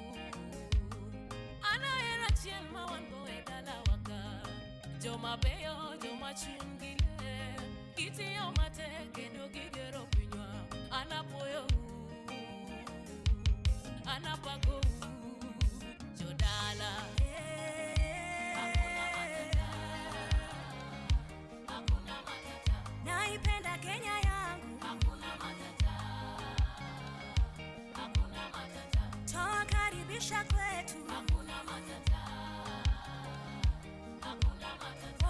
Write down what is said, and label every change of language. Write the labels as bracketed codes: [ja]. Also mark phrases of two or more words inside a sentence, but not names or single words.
[luo] Anaera chiel ma wan go e dalawa ka, joma beyo, joma chungile, kitiyo matek kendo gigero pinywa. Anapuoyou, anapakou. Jodala, [sw] hakuna matata, hakuna matata. Naipenda Kenya yangu, hakuna matata, hakuna matata. Twakaribisha kwetu, hakuna matata, hakuna matata.